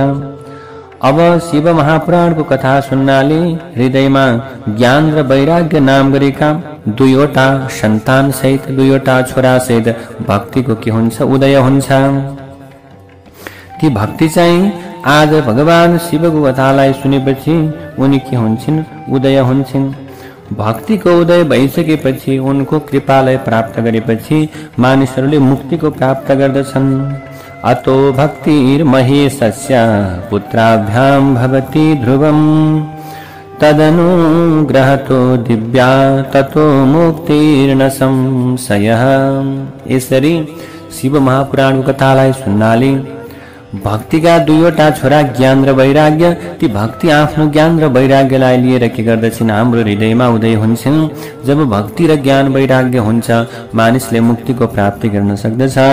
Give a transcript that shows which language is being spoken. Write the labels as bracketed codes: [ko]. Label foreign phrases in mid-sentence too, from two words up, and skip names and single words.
[ne] अब शिव महापुराणको कथा सुन्नाले हृदयमा ज्ञान र वैराग्य नाम गरेका दुईवटा सन्तान सहित, दुईवटा छोरा सहित भक्तिको के हुन्छ, उदय हुन्छ। ती भक्ति चाहिँ आज भगवान शिवको कथालाई सुनेपछि उनी के हुन्छन्, उदय हुन्छन्। भक्तिको उदय भइसकेपछि उनको कृपालाई प्राप्त गरेपछि मानिसहरूले मुक्तिको प्राप्त गर्दछन्। [sa] अतो भक्तिर्महेशस्य पुत्राभ्याम भवति ध्रुवम तदनुग्रहतो दिव्या ततो मुक्तिर्न संशयः। [ne] यसरी शिव महापुराणको कथालाई सुन्नाले भक्तिका दुईवटा छोरा ज्ञान र वैराग्य, ती भक्ति आफ्नो ज्ञान र वैराग्यलाई लिएर के गर्दछन्, हाम्रो हृदयमा उदय हुन्छन्। जब भक्ति र ज्ञान वैराग्य हुन्छ मानिसले मुक्तिको प्राप्ति गर्न सक्दछ।